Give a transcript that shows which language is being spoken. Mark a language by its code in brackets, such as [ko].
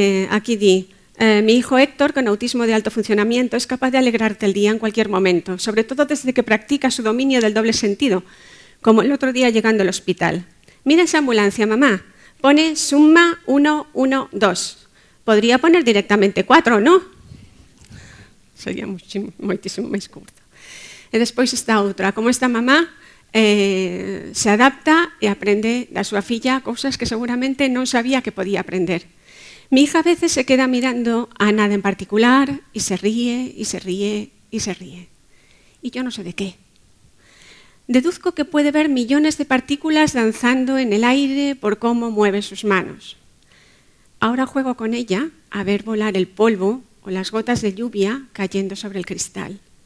[gl] Aquí di: [es] mi hijo Héctor, con autismo de alto funcionamiento, es capaz de alegrarte el día en cualquier momento, sobre todo desde que practica su dominio del doble sentido, como el otro día llegando al hospital. Mira esa ambulancia, mamá, pone suma 112. Podría poner directamente 4, ¿no? [gl] Sería moitísimo máis curto. E despois está outra, como esta mamá se adapta e aprende da súa filla cousas que seguramente non sabía que podía aprender. [es] Mi hija a veces se queda mirando a nada en particular y se ríe, y se ríe, y se ríe. Y yo no sé de qué. Deduzco que puede ver millones de partículas danzando en el aire por cómo mueve sus manos. Ahora juego con ella a ver volar el polvo o las gotas de lluvia cayendo sobre el cristal.